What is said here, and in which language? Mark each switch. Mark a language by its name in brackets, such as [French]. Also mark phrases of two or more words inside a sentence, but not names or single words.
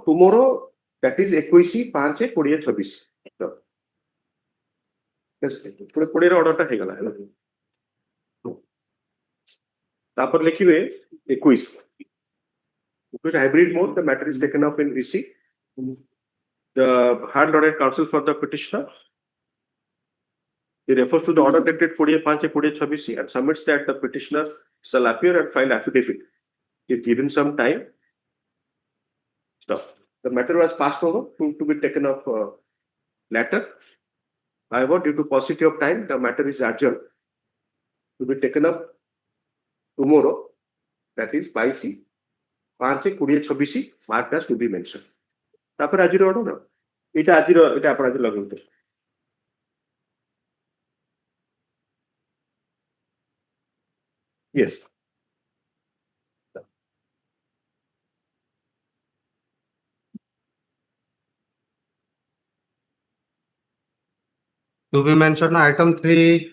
[English] Tomorrow, that is 21/5/2026. [Odia] ପୁଣି 20 ଅର୍ଡରଟା ହେଇଗଲା ହେଲା ତାପରେ ଲେଖିବେ [English] 21 hybrid mode, the matter is taken up in VC. The hard ordered counsel for the petitioner, he refers to the order dated 20/5/2026 and submits that the petitioner shall appear and file affidavit if given some time. Stop. The matter was passed over to be taken up later. However, due to paucity of time, the matter is adjourned to be taken up tomorrow, that is 22/5/2026, marked as to be mentioned. [Odia] ତାପରେ ଆଜିର ଅର୍ଡର ଏଇଟା ଆପଣ ଆଜି ଲଗେଇବେ yes. [English] To be mentioned item 3.